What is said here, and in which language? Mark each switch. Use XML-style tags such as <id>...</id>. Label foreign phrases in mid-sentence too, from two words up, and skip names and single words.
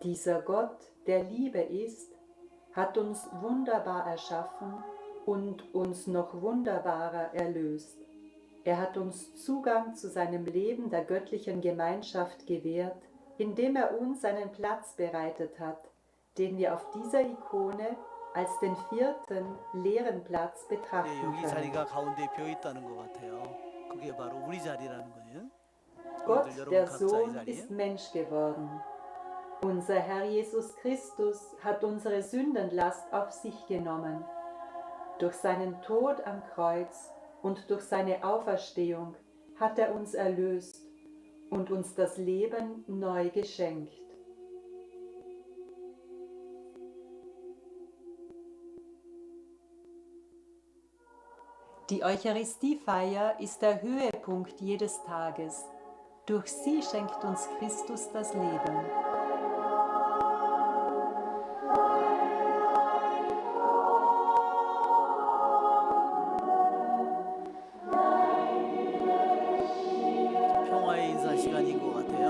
<de>Dieser Gott, der Liebe ist, hat uns wunderbar erschaffen und uns noch wunderbarer erlöst. Er hat uns Zugang zu seinem Leben der göttlichen Gemeinschaft gewährt, indem er uns einen Platz bereitet hat, den wir auf dieser Ikone als den vierten leeren Platz</de> <ko>네,</ko> <de>betrachten</de> <ko>여기</ko> <de>können.</de> <ko>자리가 가운데 비어 있다는 것 같아요. 그게 바로 우리 자리라는 거예요.</ko> <de>Gott,</de> <ko>여러분들</ko> <de>der</de> <ko>각자의</ko> <de>Sohn,</de> <ko>자리에.</ko> <de>ist Mensch geworden. Unser Herr Jesus Christus hat unsere Sündenlast auf sich genommen. Durch seinen Tod am Kreuz und durch seine Auferstehung hat er uns erlöst und uns das Leben neu geschenkt. Die Eucharistiefeier ist der Höhepunkt jedes Tages. Durch sie schenkt uns Christus das Leben.</de> <ko>평화의 인사 시간인 것 같아요.</ko>